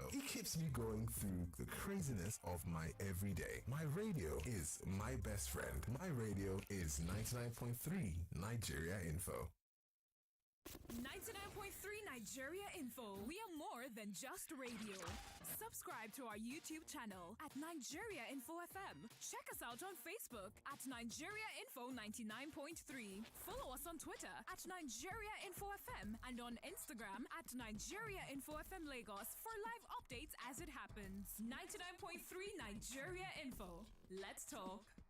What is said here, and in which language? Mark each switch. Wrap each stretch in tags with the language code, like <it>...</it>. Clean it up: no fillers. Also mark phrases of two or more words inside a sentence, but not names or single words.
<en>It keeps me going through the craziness of my everyday. My radio is my best friend. My radio is 99.3 Nigeria Info. 99.3 Nigeria Info. We are more than just radio. Subscribe to our YouTube channel at Nigeria Info FM. Check us out on Facebook at Nigeria Info 99.3. Follow us on Twitter at Nigeria Info FM and on Instagram at Nigeria Info FM Lagos for live updates as it happens. 99.3 Nigeria Info. Let's talk.</en>